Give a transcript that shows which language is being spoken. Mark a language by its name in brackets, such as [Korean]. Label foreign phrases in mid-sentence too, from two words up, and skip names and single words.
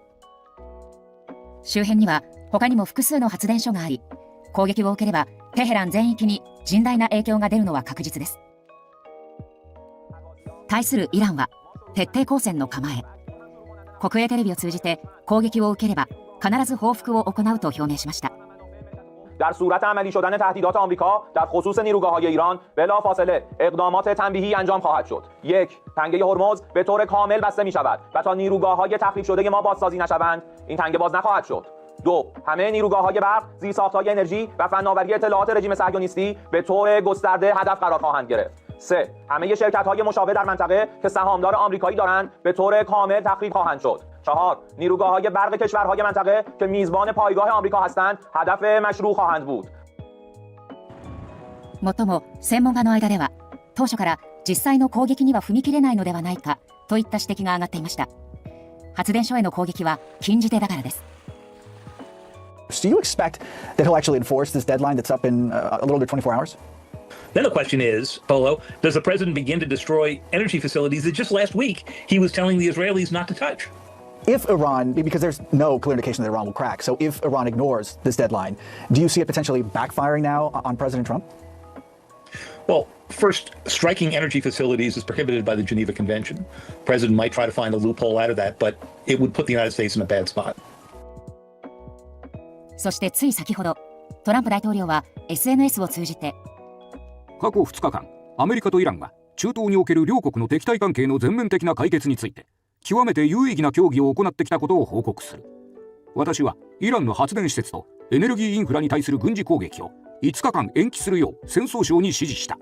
[Japanese] 周辺には他にも複数の発電所があり、攻撃を受ければテヘラン全域に甚大な影響が出るのは確実です。対するイランは徹底抗戦の構え。国営テレビを通じて攻撃を受ければ必ず報復を行うと表明しました。 [Persian] در صورت عملی شدن تهدیدات آمریکا در خصوص نیروگاه‌های ایران بلافاصله اقدامات تنبیهی انجام خواهد شد. 1. تنگه هرمز به طور کامل بسته می‌شود و تا نیروگاه‌های تخریب شده ما بازسازی نشوند این تنگه باز نخواهد شد. 2. همه نیروگاه‌های برق، زیرساخت‌های انرژی و فناوری اطلاعات رژیم صهیونیستی به طور گسترده هدف قرار خواهند گرفت. 3. همه شرکت‌های مشابه در منطقه که سهامدار آمریکایی دارند به طور کامل تخریب خواهند شد. 4. نیروگاه‌های برق کشورهای منطقه که میزبان پایگاه آمریکا هستند هدف مشروع خواهند بود. [Japanese] もっとも専門家の間では当初から実際の攻撃には踏み切れないのではないかといった指摘が上がっていました。発電所への攻撃は禁じ手だからです。 [English] Do you expect that he'll actually enforce this deadline that's up in a little under 24 hours? Then the question is, Polo, does the president begin to destroy energy facilities that just last week he was telling the Israelis not to touch? If Iran, because there's no clear indication that Iran will crack, so if Iran ignores this deadline, do you see it potentially backfiring now on President Trump? Well, first, striking energy facilities is prohibited by the Geneva Convention. The president might try to find a loophole out of that, but it would put the United States in a bad spot. [Japanese] そしてつい先ほどトランプ大統領は SNS を通じて過去2日間、アメリカとイランは中東における両国の敵対関係の全面的な解決について極めて有意義な協議を行ってきたことを報告する。私はイランの発電施設とエネルギーインフラに対する軍事攻撃を5日間延期するよう戦争省に指示した。